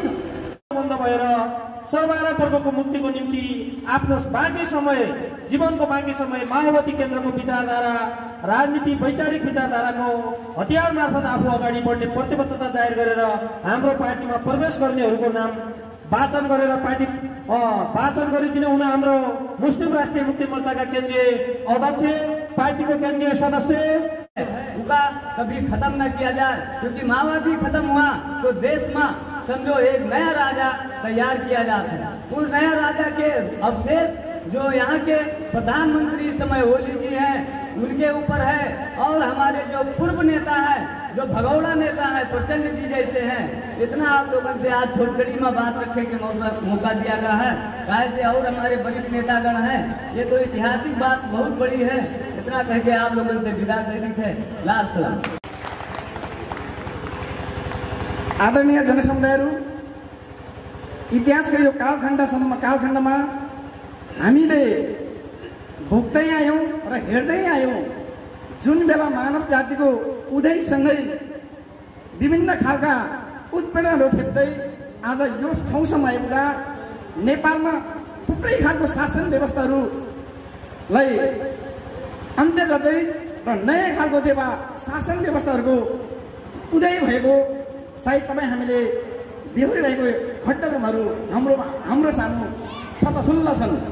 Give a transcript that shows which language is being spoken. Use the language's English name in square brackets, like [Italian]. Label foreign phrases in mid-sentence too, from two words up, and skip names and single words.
[Nepali] बन्द भएर सर्वहारा वर्गको मुक्तिको निम्ति आफ्नो बाँकी समय, जीवनको बाँकी समय माओवादी केन्द्रको विचारधारा, राजनीति, वैचारिक विचारधाराको हतियार मार्फत आफू अगाडि बढ्ने प्रतिबद्धता जाहेर गरेर हाम्रो पार्टीमा प्रवेश गर्नेहरूको नाम वाचन गरेर वाचन गरिदिन हुन हाम्रो मुस्लिम राष्ट्रिय मुक्ति मोर्चाका केन्द्रीय अध्यक्ष, पार्टीको केन्द्रीय सदस्य [Hindi] उनका कभी खत्म न किया जाए, क्योंकि माओवादी खत्म हुआ तो देश में समझो एक नया राजा तैयार किया जाता है। उस नया राजा के अवशेष जो यहाँ के प्रधानमंत्री इस समय ओली जी हैं उनके ऊपर है, और हमारे जो पूर्व नेता है, जो भगौड़ा नेता है प्रचंड जी जैसे हैं। इतना आप लोगों से आज छोटकड़ी में बात रखने के मौका दिया गया है। कैसे और हमारे वरिष्ठ नेतागण हैं, ये तो ऐतिहासिक बात बहुत बड़ी है। इतना कह के आप लोगों से विदा करनी थे। लाल सलाम। [Nepali] आदरणीय जनसमुदायहरू, इतिहासको यो कालखण्डमा हामीले भोग्दै आयौँ र हेर्दै आयौँ जुन बेला मानव जातिको उदयसँगै विभिन्न खालका उत्पीडनहरू खेप्दै आज यो ठाउँसम्म आइपुग्दा नेपालमा थुप्रै खालको शासन व्यवस्थाहरूलाई अन्त्य गर्दै र नयाँ खालको चाहिँ शासन व्यवस्थाहरूको उदय भएको सायद तपाईँ हामीले बेहोरिरहेको घटनाक्रमहरू हाम्रो सामु छतछुल्ल छन्।